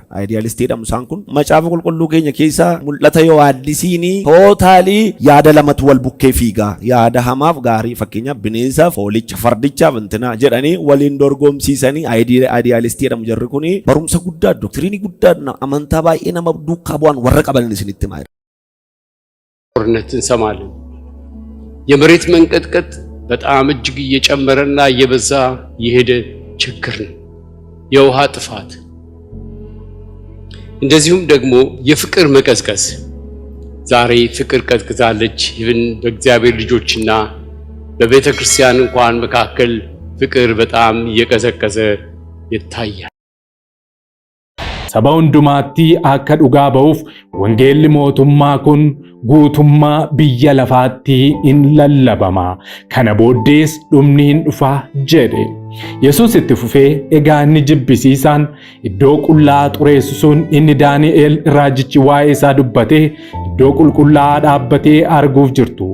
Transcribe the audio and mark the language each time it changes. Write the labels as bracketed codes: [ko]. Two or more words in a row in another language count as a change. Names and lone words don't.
[om] Aayidiyaalistii jedhamu isaan kun macaafa qulqulluu keenya keessa mul'ata Yohaannisiini tootaalii yaada lamatu wal bukkee fiigaa. Yaada hamaaf gaarii fakkeenyaaf bineensaaf foolicha fardichaaf intina jedhanii waliin dorgomsiisanii aayidiyaalistii jedhamu jarri kuni barumsa guddaa doktiriinii guddaa amantaa baay'ee nama duukaa bu'an warra qaban isinitti maara. [am] ጦርነት እንሰማለን። የመሬት መንቀጥቀጥ በጣም እጅግ እየጨመረና እየበዛ የሄደ ችግር ነው። የውሃ ጥፋት እንደዚሁም ደግሞ የፍቅር መቀዝቀዝ ዛሬ ፍቅር ቀዝቅዛለች። ይህን በእግዚአብሔር ልጆችና በቤተ ክርስቲያን እንኳን መካከል ፍቅር በጣም እየቀዘቀዘ ይታያል። [om] Saba hundumaatti akka dhugaa ba'uuf wangeelli mootummaa kun guutummaa biyya lafaatti in lallabama. Kana booddees dhumni hin dhufa jedhe. Yesuus itti fufee egaa inni jibbisiisaan iddoo qullaa xureessu sun inni Daani'el raajichi waa'ee isaa dubbatee iddoo qulqullaa'aa dhaabbatee arguuf jirtu.